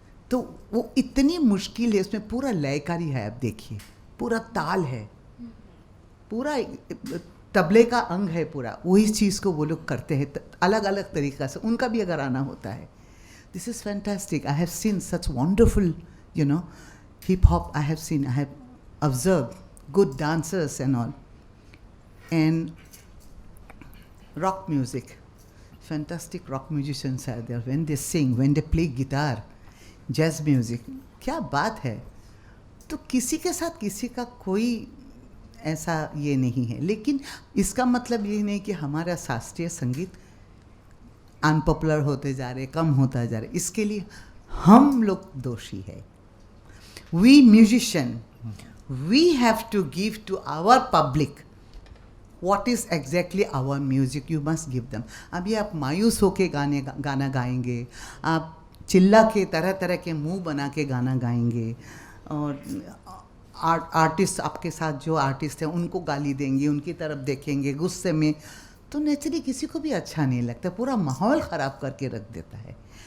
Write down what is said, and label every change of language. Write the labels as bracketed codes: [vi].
[hi] तो वो इतनी मुश्किल है, उसमें पूरा लयकारी है, आप देखिए पूरा ताल है, पूरा तबले का अंग है, पूरा वही चीज़ को वो लोग करते हैं अलग अलग तरीक़ा से, उनका भी अगर आना होता है। [en] This is fantastic. I have seen such wonderful, you know, hip hop. I have observed good dancers and all, and rock music, fantastic rock musicians are there when they sing, when they play guitar, jazz music, [hi] क्या बात है। तो किसी के साथ किसी का कोई ऐसा ये नहीं है, लेकिन इसका मतलब ये नहीं कि हमारा शास्त्रीय संगीत अनपॉपुलर होते जा रहे, कम होता जा रहे, इसके लिए हम लोग दोषी है। [en] We musician, we have to give to our public what is exactly our music. You must give them. [hi] अभी आप मायूस होके गाना गाएंगे, आप चिल्ला के तरह तरह के मुंह बना के गाना गाएंगे, और आर्टिस्ट आपके साथ जो आर्टिस्ट हैं उनको गाली देंगे, उनकी तरफ देखेंगे गुस्से में, तो नेचुरली किसी को भी अच्छा नहीं लगता, पूरा माहौल ख़राब करके रख देता है।